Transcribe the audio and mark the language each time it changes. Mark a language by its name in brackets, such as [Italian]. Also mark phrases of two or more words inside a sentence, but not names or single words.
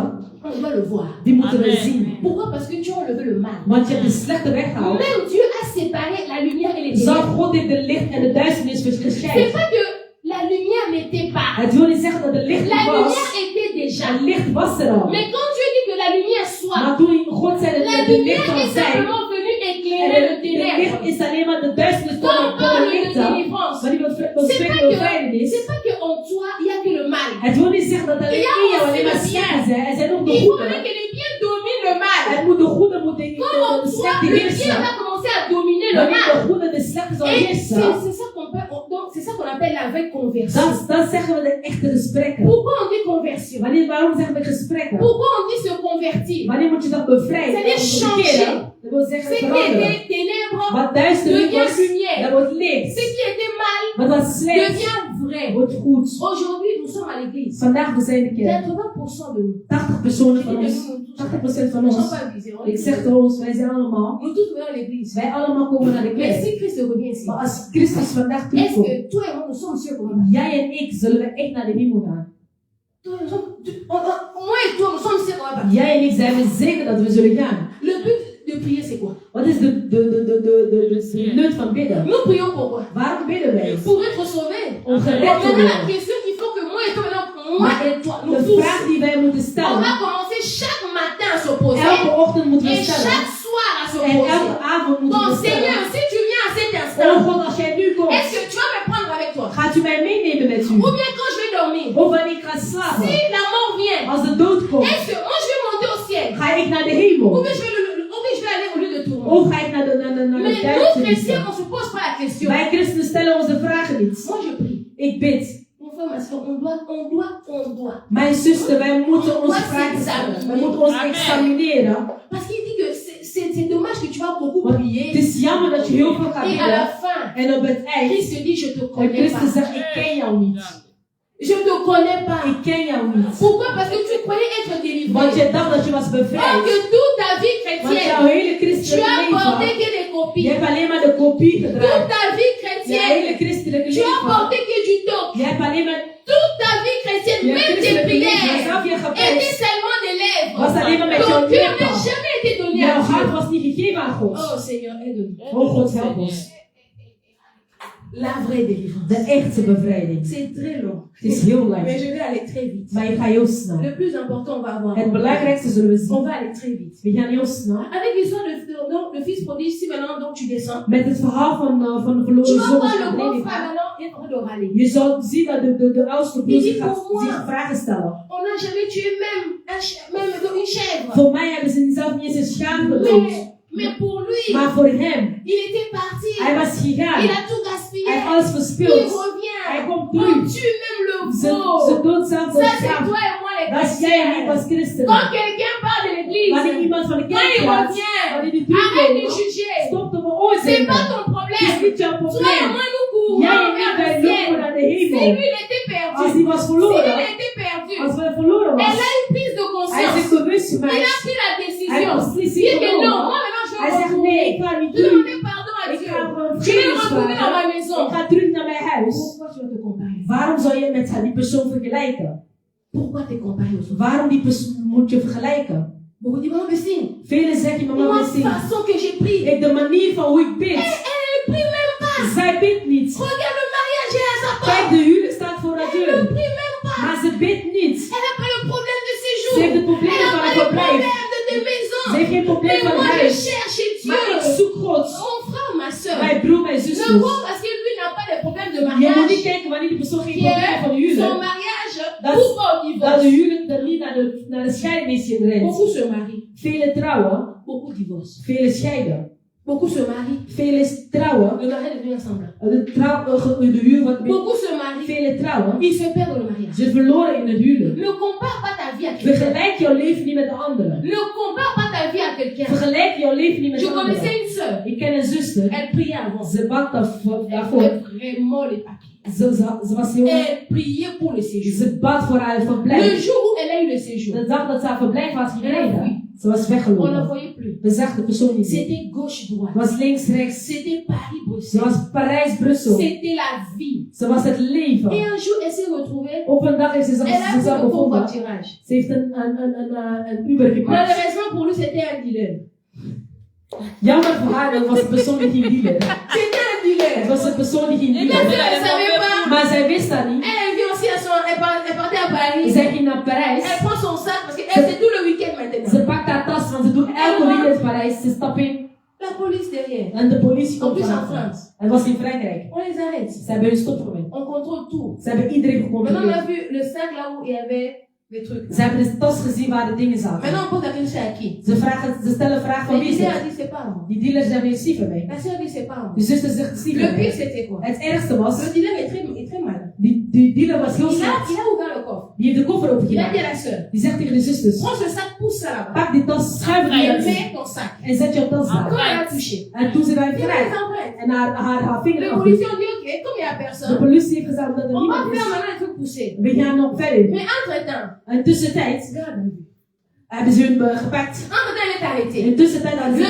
[French] on doit le voir. [Dutch] die moeten we Amen. zien. [French] Pourquoi? Parce que tu as enlevé le mal. [Dutch] Want je hebt de slechte weggehaald. [French] Même Dieu a séparé la lumière et les [Dutch] Zal [French] ténèbres. [Dutch] God heeft de licht en de duisternis [French] C'est [Dutch] gescheiden. [French] pas que la lumière n'était pas. [Dutch] Het wil niet zeggen dat de licht [French] La [Dutch] er [French] lumière [Dutch] was. [French] était déjà. [Dutch] Het licht was er al. [French] Mais quand Dieu dit que la lumière soit, [Dutch] Maar toen God zei dat [French] la [Dutch] het de licht [French] lumière [Dutch] zou [French] est [Dutch] zijn. [French] simplement venue [Dutch] En [French] éclairer le [Dutch] de licht [French] ténèbre. [Dutch] is alleen maar de duisternis [French] Quand on [Dutch] door [French] parle de [Dutch] de lichten. [French] délivrance, [Dutch] Maar die wil [French] c'est [Dutch] spreken [French] pas [Dutch] over [French] que, [Dutch] vrijdenis. [French] c'est pas que en toi, il n'y a que le mal. [Dutch] Het wil niet zeggen dat alleen in jou alleen maar slecht zijn. Er zijn ook de [French] Il faut [Dutch] goede. [French] que les biens dominent le mal. [Dutch] Het moet de goede moeten [French] Quand en [Dutch] de [French] toi, [Dutch] slechte [French] le bien [Dutch] heersen. [French] va commencer à dominer le [Dutch] Wanneer [French] mal. [Dutch] de goede de slechte zal [French] Et [Dutch] heersen. [French] c'est ça qu'on peut, donc c'est ça qu'on appelle la vraie conversion. [Dutch] Dan zeggen we de echte gesprekken. [French] Pourquoi on dit conversion? [Dutch] Waarom zeggen we gesprekken? [French] Pourquoi on dit se convertir? [Dutch] Wanneer moet je dat bevrijden? [French] C'est-à-dire [Dutch] Om te [French] changer. [Dutch] bekeren. Dat wil zeggen [French] Ce qui [Dutch] veranderen. [French] était ténèbres [Dutch] Wat duisternis [French] devient [Dutch] was, [French] lumière. [Dutch] dat wordt licht. [French] Ce qui était mal [Dutch] Wat was slecht, [French] devient vrai. [Dutch] wordt goed. [French] Aujourd'hui, nous sommes à l'église. [Dutch] Vandaag we zijn de kerk. [French] 80% de nous. [Dutch] 80 personen [French] Je [Dutch] van [French] dis de [Dutch] ons. [French] nous, nous tous. [Dutch] 80% van [French] Nous ne [Dutch] ons. [French] sommes pas visés. on [Dutch] Ik [French] est [Dutch] zeg [French] tous. [Dutch] tot ons, wij zijn allemaal. [French] Nous tous venons à l'église. [Dutch] Wij allemaal komen naar de [French] Mais [Dutch] kerk. [French] si Christ revient ici, [Dutch] Maar als Christus vandaag [French] est-ce [Dutch] terugkomt, [French] que toi et moi, nous sommes sûrs qu'on va [Dutch] jij en ik zullen we echt naar de hemel gaan. [French] Moi et toi, nous sommes sûrs qu'on va partir. [Dutch] Jij en ik zijn we zeker dat we zullen gaan. [French] Le but de prier, c'est quoi? [Dutch] Wat is de nut van bidden? [French] Nous prions pour quoi? [Dutch] Waarom bidden wij? [French] Pour être sauvés. [Dutch] Om gered te [French] Maintenant, la [Dutch] worden. [French] question qu'il faut que moi et toi, maintenant, moi et toi, nous [Dutch] De [French] tous, [Dutch] vraag die wij moeten [French] on [Dutch] stellen. [French] va commencer chaque matin à s'opposer [Dutch] Elke ochtend moeten we [French] et [Dutch] stellen. [French] chaque soir à [Dutch] En [French] s'opposer. [Dutch] elke avond moeten [French] Donc, [Dutch] we stellen. [French] Seigneur, si tu viens à cet [Dutch] Oh [French] instant, [Dutch] God, als jij nu komt, [French] est-ce que tu vas me prendre avec toi? [Dutch] gaat u mij meenemen met u? [French] Ou bien quand je vais dormir, [Dutch] Of wanneer ik ga slapen, [French] si la mort vient, [Dutch] als de dood komt, [French] est-ce que moi je vais monter au ciel? [Dutch] ga ik naar de [French] Ou [Dutch] hemel? [French] bien je vais, ou bien je vais aller au lieu de tourment? [Dutch] Of ga ik naar de [French] Mais nous, [Dutch] duisternis? [French] chrétiens, on ne se pose pas la question. [Dutch] Wij christenen stellen onze vragen niet. [French] Moi, je prie. [Dutch] Ik bid. [French] Mon frère, ma soeur, on doit. [Dutch] Mijn zuster, wij moeten onze vragen stellen. Wij moeten ons Amen. examineren. [French] Parce qu'il dit que c'est dommage que tu vas beaucoup [Dutch] Want het [French] prier. [Dutch] is jammer dat je heel veel gaat [French] Et à la [Dutch] bidden. [French] fin, [Dutch] En op het eind, [French] Christ te dit, je te [Dutch] en [French] connais [Dutch] Christus [French] pas. [Dutch] zegt, ik ken jou niet. [French] Je te connais pas. [Dutch] Ik ken jou niet. [French] Pourquoi? Parce que tu croyais être [Dutch] Want [French] délivré. [Dutch] je dacht dat je was [French] Or [Dutch] bevrijd. [French] que toute ta vie [Dutch] Want [French] chrétienne, [Dutch] jouw hele [French] tu [Dutch] christelijke [French] as porté [Dutch] leven, [French] que des [Dutch] je [French] copies. [Dutch] hebt alleen maar de kopie [French] Toute [Dutch] gedraaid. [French] ta vie [Dutch] Je [French] chrétienne, [Dutch] hele christelijke [French] tu as [Dutch] leven, [French] porté que du toc. [Dutch] je hebt alleen maar [French] Toute ta vie chrétienne, [Dutch] je [French] même tes [Dutch] christelijke leven, [French] prières, [Dutch] zelf je [French] étaient [Dutch] gebed, [French] seulement des lèvres. [Dutch] was alleen maar met [French] Ton [Dutch] jouw [French] cœur n'a [Dutch] lippen. [French] jamais été donné à [Dutch] Jouw hart [French] Dieu. [Dutch] was niet gegeven aan God. [French] Oh Seigneur, aide-nous. [Dutch] Oh God, help ons. [French] La vraie délivrance. [Dutch] De echte bevrijding. [French] C'est très long. [Dutch] Het is heel [French] Mais [Dutch] lang. [French] je vais aller très vite. [Dutch] Maar ik ga heel snel. [French] Le plus important, on va avoir. [Dutch] Het belangrijkste zullen we [French] On [Dutch] zien. [French] va aller très vite. [Dutch] We gaan heel snel. [French] Avec l'histoire donc, le fils prodige, si maintenant donc tu descends, [Dutch] Met het verhaal van de [French] tu [Dutch] verloren [French] vas [Dutch] zoon [French] voir [Dutch] van [French] le grand [Dutch] Levi. [French] frère maintenant est en train de râler. [Dutch] Je zal zien dat de oudste broer [French] Il dit, [Dutch] zich [French] pour moi. [Dutch] zich vragen stellen. [French] On n'a jamais tué même une chèvre. [Dutch] Voor mij hebben ze zelf niet eens een schaap gedood. [French] Mais pour lui, [Dutch] Maar voor hem, [French] il était parti. [Dutch] hij was gegaan. [French] Il a tout gaspillé. [Dutch] Hij heeft alles [French] Il [Dutch] verspild. Hij [French] revient. [Dutch] komt [French] On [Dutch] terug. [French] tue même le [Dutch] Ze [French] veau. [Dutch] dood zelf [French] Ça, [Dutch] de [French] c'est [Dutch] schaap. [French] toi et moi les [Dutch] Dat is jij en ik [French] chrétiens. [Dutch] als christenen. [French] Quand quelqu'un part de l'église, [Dutch] Wanneer iemand van de [French] quand [Dutch] kerk [French] il [Dutch] gaat, [French] revient, [Dutch] wanneer die [French] arrête de [Dutch] terugkomt, [French] juger. [Dutch] stop te [French] C'est [Dutch] beoordelen. [French] pas ton [Dutch] Het is [French] problème. [Dutch] niet jouw [French] Toi et [Dutch] probleem. [French] moi, nous courons [Dutch] Jij en ik, [French] vers [Dutch] wij [French] le [Dutch] lopen [French] ciel. [Dutch] naar de [French] Si [Dutch] hemel. [French] lui, il était perdu. [Dutch] Als hij was [French] Si [Dutch] verloren, [French] il était perdu. [Dutch] als wij verloren [French] Elle [Dutch] was, [French] a une prise de [Dutch] hij [French] conscience. [Dutch] zich bewust [French] Il [Dutch] gemaakt. [French] a pris la [Dutch] Hij [French] décision. [Dutch] heeft [French] Il [Dutch] beslissing [French] dit que non, [Dutch] genomen. [French] moi maintenant je [Dutch] Hij [French] vais [Dutch] zegt nee, ik [French] retourner. [Dutch] ga niet terug. [French] Demander pardon à [Dutch] Ik [French] Dieu. [Dutch] ga gewoon [French] Je vais [Dutch] vergeving [French] retourner dans ma [Dutch] vragen. [French] maison. [Dutch] Ik ga terug naar mijn huis. [French] Pourquoi tu vas te comparer? [Dutch] Waarom zou je met die persoon vergelijken? [French] Pourquoi te comparer aux autres? [Dutch] Waarom die persoon moet je vergelijken? [French] Beaucoup disent, maman Bessine, [Dutch] Velen zeggen, mama [French] la [Dutch] Bessie, [French] façon que j'ai pris, [Dutch] de manier van hoe ik bid. [French] elle ne prie même pas. pas. [Dutch] Zij bidt niet. [French] Regarde, le mariage est à sa [Dutch] Kijk, [French] porte. [Dutch] de huwelijk staat voor haar [French] Elle ne [Dutch] deur. [French] prie même pas. [Dutch] Maar ze bidt niet. [French] Elle n'a pas le problème de [Dutch] Ze [French] séjour. [Dutch] heeft het probleem [French] Elle n'a [Dutch] van [French] pas [Dutch] het [French] le [Dutch] verblijf. [French] problème de maison. [Dutch] Ze heeft geen probleem [French] Mais [Dutch] van [French] moi, je [Dutch] huis. [French] cherche [Dutch] Maar ik [French] Dieu. [Dutch] zoek God. [French] Mon frère, ma soeur. [Dutch] Mijn broer, mijn [French] Ne [Dutch] zuster. [French] vois parce que lui n'a pas de problème de [Dutch] Je moet niet [French] mariage. [Dutch] kijken wanneer die persoon geen [French] Qui [Dutch] probleem heeft van [French] est son [Dutch] huwelijk. [French] mariage [Dutch] Dat- [French] pour pas au [Dutch] Dat [French] divorce. [Dutch] de huwelijk dat niet naar de scheiding is gedreven. [French] Beaucoup se marient. [Dutch] Vele trouwen, [French] Beaucoup divorcent. [Dutch] vele scheiden. [French] Beaucoup se marient. [Dutch] Vele trouwen, [French] Le mariage devient semblant. [Dutch] de huwelijk wordt [French] Beaucoup se marient. [Dutch] vele trouwen. [French] Ils se perdent dans le mariage. [Dutch] Ze verloren in het huwelijk. [French] Ne compare pas ta vie à quelqu'un. [Dutch] Vergelijk jouw leven niet met de anderen. [French] Ne compare pas ta vie à quelqu'un. [Dutch] Vergelijk jouw leven niet met [French] Je [Dutch] de [French] connaissais [Dutch] anderen. [French] une sœur. [Dutch] Ik ken een zuster. [French] Elle priait avant. [Dutch] Ze bad [French] Elle [Dutch] daarvoor. [French] fait vraiment les papiers. [Dutch] Ze was heel... [French] Elle priait pour le séjour. [Dutch] Ze bad voor haar [French] Le [Dutch] verblijf. [French] jour où elle a eu le séjour, [Dutch] De dag dat ze haar verblijf had gekregen, ze was [French] on ne la [Dutch] weggelopen. [French] voyait plus. [Dutch] We zag de persoon niet meer. [French] C'était [Dutch] Het [French] gauche-droite. [Dutch] was links-rechts. [French] C'était [Dutch] Ze [French] Paris-Bruxelles. [Dutch] was Parijs-Brussel. [French] C'était la vie. [Dutch] Ze was het [French] Et [Dutch] leven. [French] un jour, elle s'est retrouvée. [Dutch] Op een dag heeft ze [French] Elle a [Dutch] zichzelf [French] pris le [Dutch] bevonden. [French] covoiturage. [Dutch] Ze heeft een Uber gepakt. [French] Malheureusement pour lui, c'était un dealer. [Dutch] Jammer voor haar, dat was een persoon die ging dealen. [French] C'était un [Dutch] Het [French] dealer. [Dutch] was een persoon die ging [French] La sœur, [Dutch] dealen. [French] elle ne savait pas. [Dutch] Maar zij wist dat niet. [French] Elle vient aussi à son. Elle partait à Paris. [Dutch] Zij ging naar Parijs. [French] Elle prend son sac parce qu'elle fait tout le week-end maintenant. [Dutch] Ze pakt haar tas, want ze doet elke weekend in Parijs. Ze stapt in [French] La police derrière. [Dutch] en de politie [French] En [Dutch] komt [French] plus en [Dutch] vanaf. [French] France. [Dutch] Het was in Frankrijk. [French] On les arrête. [Dutch] Ze hebben hun stopgenomen. [French] On contrôle tout. [Dutch] Ze hebben iedereen [French] Maintenant, on a [Dutch] gecontroleerd. [French] vu le sac là où il y avait des trucs. [Dutch] Ze hebben de tas gezien waar de dingen zaten. [French] Maintenant, on pose la question à qui? [Dutch] Ze stellen vraag van [French] Le [Dutch] wie is [French] dealer a [Dutch] het? [French] dit c'est pas moi. [Dutch] Die dealer zegt, nee, zie van mij. [French] La sœur dit c'est pas moi. [Dutch] De zuster zegt, zie [French] Le [Dutch] van [French] pire [Dutch] mij. [French] c'était quoi? [Dutch] Het ergste was, [French] Le dealer est très malin. [Dutch] die dealer was heel [French] Il [Dutch] slecht. [French] a ouvert le coffre. [Dutch] Die heeft de koffer [French] Il a dit [Dutch] opengemaakt. [French] à la sœur, [Dutch] Die zegt tegen de zusters, [French] prends ce sac, pousse ça là-bas. [Dutch] pak die tas, schuif die [French] Et [Dutch] uit [French] mets ton sac. [Dutch] en zet jouw tas [French] Quand [Dutch] daar. [French] elle a touché, [Dutch] En toen ze daar [French] il y avait [Dutch] grijpt [French] des empreintes. [Dutch] en haar vinger [French] Les [Dutch] afdoet, [French] policiers ont dit ok, comme il n'y a [Dutch] de [French] personne, [Dutch] politie heeft gezegd dat er [French] on va [Dutch] niemand [French] faire [Dutch] is. [French] maintenant les trucs poussés. [Dutch] We gaan nog verder. [French] Mais entre-temps, [Dutch] En tussentijd [French] garde. [Dutch] hebben ze hun gepakt. [French] Entre-temps, elle est arrêtée. [Dutch] In tussentijd hadden ze